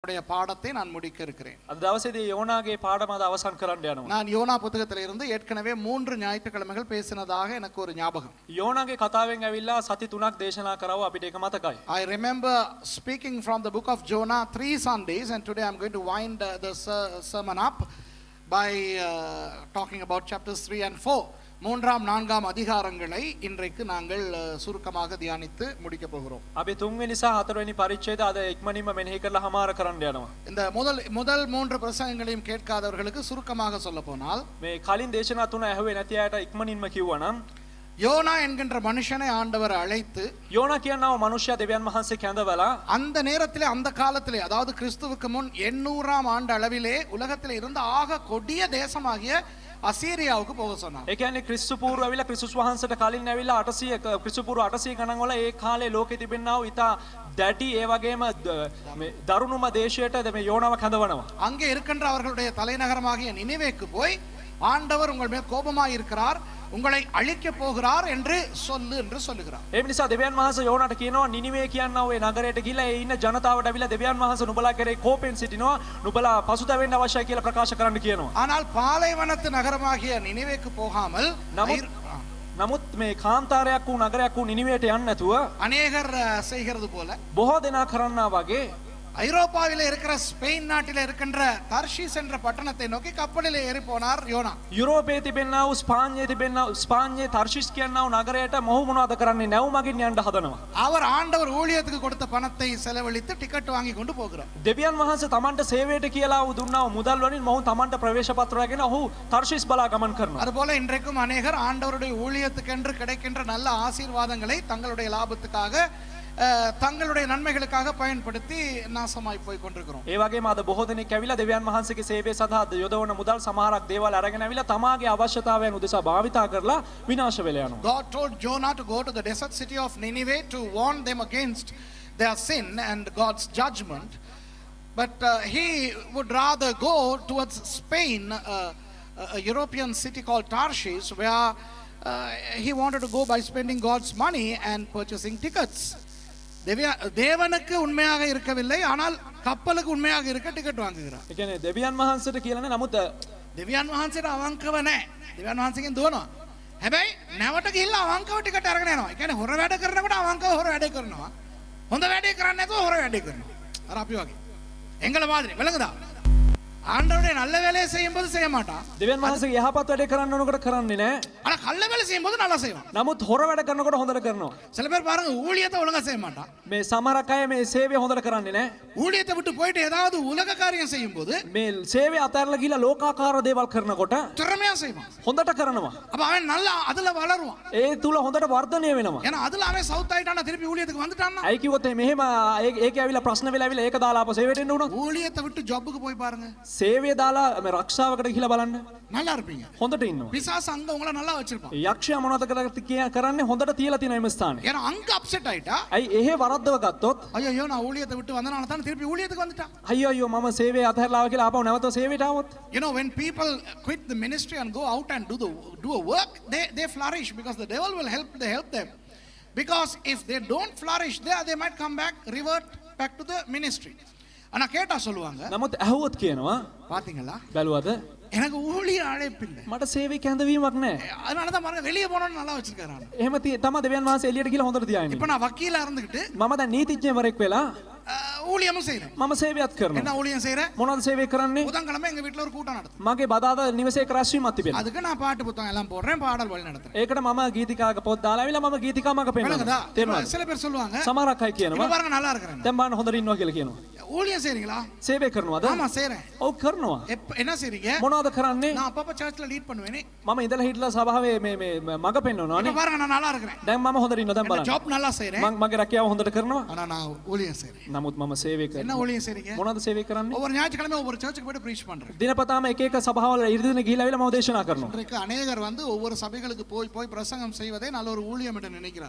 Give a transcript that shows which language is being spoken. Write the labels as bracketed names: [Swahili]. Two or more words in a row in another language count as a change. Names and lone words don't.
[Tamil] உடைய பாடத்தை நான் முடிக்க இருக்கிறேன். [Sinhala] අද දවසේදී යෝනාගේ පාඩම අද අවසන් කරන්න යනවා. [Tamil] நான் யோனா புத்தகத்திலிருந்து ஏற்கனவே 3 ஞாயிற்றுக்கிழமைகள் பேசினதாக எனக்கு ஒரு ஞாபகம். [Sinhala] යෝනාගේ කතාවෙන් ඇවිල්ලා සති 3ක් දේශනා කරව අපිට ඒක මතකයි. [English] I remember speaking from the book of Jonah 3 Sundays, and today I'm going to wind the sermon up by talking about chapters 3 and 4. [Tamil] மூன்றாம் நான்காம் அதிகாரங்களை இன்றைக்கு நாங்கள் சுருக்கமாக தியானித்து முடிக்க போகிறோம். [Sinhala] අපි තුන්වෙනි සහ හතරවෙනි පරිච්ඡේද අද ඉක්මනින්ම මෙනෙහි කරලා හමාර කරන්න යනවා. [Tamil] இந்த முதல் 3 பிரசங்கங்களையும் கேட்காதவர்களுக்கு சுருக்கமாக சொல்ல போனால், [Sinhala] මේ කලින් දේශනා තුන ඇහුවේ නැති අයට ඉක්මනින්ම කිව්වනම් [Tamil] யோனா என்கின்ற மனுஷனை ஆண்டவர் அழைத்து, [Sinhala] යෝනා කියනව මනුෂ්‍යයා දෙවියන් වහන්සේ කැඳවලා [Tamil] அந்த நேரத்திலே அந்த காலத்திலே, அதாவது கிறிஸ்துவுக்கு முன் 800ஆம் ஆண்டு அளவிலே உலகத்தில் இருந்த ஆக கொடிய தேசமாகிய අසීරියාවක போக சொன்னார். [Sinhala] ඒ කියන්නේ ක්‍රිස්තු පූර්ව ඇවිල්ලා ක්‍රිස්තුස් වහන්සේට කලින් ඇවිල්ලා 800 ක්‍රිස්තු පූර්ව 800 ගණන් වල ඒ කාලේ ලෝකෙ තිබෙනා වූ ඉතා දැඩි ඒ වගේම මේ දරුණුම දේශයට මේ යෝනාව කැඳවනවා. [Tamil] அங்கே இருக்கின்ற அவர்களுடைய தலைநகரமாகிய நினிவேக்கு போய், ஆண்டவர் உங்கள் மேல் கோபமாய் இருக்கிறார், உங்களை அழிக்க போகிறார் என்று சொல்லு என்று சொல்லுகிறார். [Sinhala] ඒ නිසා දෙවියන් වහන්සේ යෝනාට කියනවා නිනිවේ කියනවා ඒ නගරයට ගිහිල්ලා ඒ ඉන්න ජනතාවට ඇවිල්ලා දෙවියන් වහන්සේ නුඹලා කෙරේ කෝපෙන් සිටිනවා, නුඹලා පසුතැවෙන්න අවශ්‍යයි කියලා ප්‍රකාශ කරන්න කියනවා. [Tamil] ஆனால் பாலைவனத்து நகரமாகிய நினிவேக்கு போகாமல் [Sinhala] නමුත් මේ කාන්තාරයක් වූ නගරයක් වූ නිනිවේට යන්න නැතුව [Tamil] அநேகர் செய்கிறது போல [Sinhala] බොහෝ දෙනා කරන්නා වගේ [Tamil] ஐரோப்பாவிலே இருக்கிற ஸ்பெயின் நாட்டிலே இருக்கின்ற தர்ஷீஸ் என்ற பட்டணத்தை நோக்கி கப்பலிலே ஏறி போனார் யோனா. [Sinhala] යුරෝපයේ තිබෙනා වූ ස්පාඤ්ඤයේ තිබෙනා ස්පාඤ්ඤයේ තර්ෂිස් කියනා වූ නගරයට මොහු මොනවද කරන්නේ නැවුමකින් යන්න හදනවා. [Tamil] அவர் ஆண்டவர் ஊழியத்துக்கு கொடுத்த பணத்தை செலவழித்து டிக்கெட் வாங்கி கொண்டு போகிறார். [Sinhala] දෙවියන් වහන්සේ තමන්ට සේවයට කියලා වූ දුන්නා වූ මුදල් වලින් මොහු තමන්ට ප්‍රවේශ පත්‍රයගෙන ඔහු තර්ෂිස් බලා ගමන් කරනවා. [Tamil] அதுபோல இன்றைக்கும் அநேகர் ஆண்டவருடைய ஊழியத்துக்கென்று கிடைக்கின்ற நல்ல ஆசீர்வாதங்களை தங்களுடைய லாபத்துக்காக தங்களுடைய நன்மைகளுக்காக பயன்படுத்தி நாசமாய் போய் கொண்டிருக்கிறோம். [Sinhala] ඒ වගේම අද බොහෝ දෙනෙක් ඇවිල්ලා දෙවියන් වහන්සේගේ සේවය සඳහා යොදවන මුදල් සමහරක් දේවල් අරගෙන ඇවිල්ලා තමාගේ අවශ්‍යතාවයන් උදෙසා භාවිතා කරලා විනාශ වෙලා යනවා. [English] God told Jonah to go to the desert city of Nineveh to warn them against their sin and God's judgment, but he would rather go towards Spain, a European city called Tarshish, where he wanted to go by spending God's money and purchasing tickets. [Tamil] தேவனுக்கு உண்மையாக இருக்கவில்லை, ஆனால் கப்பலுக்கு உண்மையாக இருக்க டிக்கெட் வாங்குகிறார். [Sinhala] ඒ කියන්නේ දෙවියන් වහන්සේට කියලා නමුත් දෙවියන් වහන්සේට අවංකව නැහැ. දෙවියන් වහන්සේගෙන් දුවනවා. හැබැයි නැවට ගිහිල්ලා අවංකව ටිකට් අරගෙන යනවා. ඒ කියන්නේ හොර වැඩ කරනකොට අවංකව හොර වැඩේ කරනවා. හොඳ වැඩේ කරන්නේ නැතුව හොර වැඩේ කරනවා. අර අපි වගේ. [Tamil] එංගල மாதிரி விளங்குதா? ஆண்டவருடைய நல்ல வேலையை செய்யும்போது செய்ய மாட்டான். [Sinhala] දෙවියන් වහන්සේගේ යහපත් වැඩේ කරන්න ඕනකොට කරන්නේ නැහැ. [Tamil] ஆனா கள்ள வேலை செய்யும்போது நல்லா செய்வான். [Sinhala] නමුත් හොර වැඩ කරනකොට හොඳට කරනවා. [Tamil] சில பேர் பாருங்க, ஊழியத்தை ஒழுங்கா செய்ய மாட்டான். [Sinhala] මේ සමහරක් අය මේ සේවය හොඳට කරන්නේ නැහැ. [Tamil] ஊழியத்தை விட்டு போயிட்டு ஏதாவது உலக காரியம் செய்யும்போது [Sinhala] මේ සේවය අතහැරලා ගිහලා ලෝකාකාර දේවල් කරනකොට [Tamil] திறமையா செய்வான். [Sinhala] හොඳට කරනවා. [Tamil] அப்ப அவன் நல்லா அதுல வளருவான். [Sinhala] ඒ තුල හොඳට වර්ධනය වෙනවා. [Tamil] ஏன்னா அதுல அவன் சவுத் ஆயிட்டானா, திருப்பி ஊழியத்துக்கு வந்துட்டான்னா. [Sinhala] අයි කිව්වොත් මෙහෙම ඒකේ ඇවිල්ලා ප්‍රශ්න වෙලා ඇවිල්ලා ඒක දාලා ආපහු සේවයට එන්න උනොත් [Tamil] ஊழியத்தை விட்டு ஜாபுக்கு போய் பாருங்க, [Sinhala] සේවය දාලා මේ රක්ෂාවකට ගිහලා බලන්න [Tamil] நல்லா இருப்பீங்க. [Sinhala] හොඳට ඉන්නවා. [Tamil] பிசாசு அங்க உங்களை நல்லா வச்சிருப்பான். [Sinhala] යක්ෂයා මොනවද කරන්නේ හොඳට තියලා තියෙන මේ ස්ථානේ. [Tamil] ஏன்னா அங்க அப்செட் ஆயிட்டா, [Sinhala] අයි එහෙ වරද්දව ගත්තොත් [Tamil] ஐயோ நான் ஊழியத்தை விட்டு வந்தனால தான் திருப்பி ஊழியத்துக்கு வந்துட்டான். [Sinhala] අයියෝ මම සේවය අතහැරලා ආවා කියලා ආපහු නැවත සේවයට ආවොත් [English] You know, when people quit the ministry and go out and do a work, they flourish because the devil will help them. Because if they don't flourish there, they might come back, revert back to the ministry. [Tamil] ஆனா கேட்டா சொல்லுவாங்க, [Sinhala] නමුත් ඇහුවොත් කියනවා [Tamil] பாத்தீங்களா [Sinhala] බැලුවද [Tamil] எனக்கு ஊழிய அழைப்பு இல்லை, [Sinhala] මට සේවය කැඳවීමක් නැහැ. [Tamil] அதனால தான் பாருங்க வெளிய போனோம்னு நல்லா வச்சிருக்காரு. [Sinhala] එහෙම තමයි දෙවියන් වහන්සේ එළියට ගිහලා හොඳට තියාගෙන. [Tamil] இப்போ நான் வக்கீலா இருந்துகிட்டு [Sinhala] මම දැන් නීතිඥවරයෙක් වෙලා [Tamil] ஊழியமும் செய்றேன். [Sinhala] මම සේවයක් කරනවා. [Tamil] என்ன ஊழியம் செய்றேன்? [Sinhala] මොනවද සේවය කරන්නේ? [Tamil] புதன்கிழமை எங்க வீட்ல ஒரு கூட்டம் நடத்தும். [Sinhala] මගේ බදාදා නිවසේ රැස්වීමක් තිබෙනවා. [Tamil] அதுக்கு நான் பாட்டு புத்தகம் எல்லாம் போடுறேன், பாடல் வழி நடத்துறேன். [Sinhala] ඒකට මම ගීතිකාක පොත් දාලා ආවිලා මම ගීතිකා මග පෙන්නනවා. තේරුණාද? [Tamil] சில பேர் சொல்லுவாங்க, [Sinhala] සමහරක් අය කියනවා [Tamil] இப்ப பாருங்க நல்லா இருக்கறேன். [Sinhala] දැන් බලන්න හොඳට ඉන්නවා කියලා කියනවා. [Tamil] ஊழியம் செய்றீங்களா? [Sinhala] සේවය කරනවද? [Tamil] ஆமா செய்றேன். [Sinhala] ඔව් කරනවා. [Tamil] என்ன செய்றீங்க? [Sinhala] මොනවද කරන්නේ? [Tamil] நான் அப்பப்ப சர்ச்ல லீட் பண்ணுவேனே. [Sinhala] මම ඉඳලා හිටලා සභාවේ මේ මග පෙන්නනවානේ. [Tamil] இப்ப பாருங்க நான் நல்லா இருக்கறேன். [Sinhala] දැන් මම හොඳට ඉන්නවා. දැන් බලන්න. [Tamil] ஜாப் நல்லா செய்றேன். [Sinhala] මගේ රැකියාව හොඳට කරනවා. [Tamil] ஆனா நான் ஊழியம் செய்றேன். [Sinhala] නමුත් මම සේවය [Tamil] என்ன [Sinhala] කරනවා. [Tamil] ஊழியம் செய்றீங்க? [Sinhala] මොනවද සේවය කරන්නේ? [Tamil] ஒவ்வொரு ஞாயிற்றுக்கிழமை ஒவ்வொரு சர்ச்சுக்கு போய் ப்ரீச் பண்றேன். [Sinhala] දිනපතාම එක එක සභාවල ඉරිදින ගිහිලා ආවිලා මම දේශනා කරනවා. [Tamil] இன்றைக்கு அநேகர் வந்து ஒவ்வொரு சபைகளுக்கு போய் பிரசங்கம் செய்வதே நல்ல ஒரு ஊழியம் என்று நினைக்கிறார்.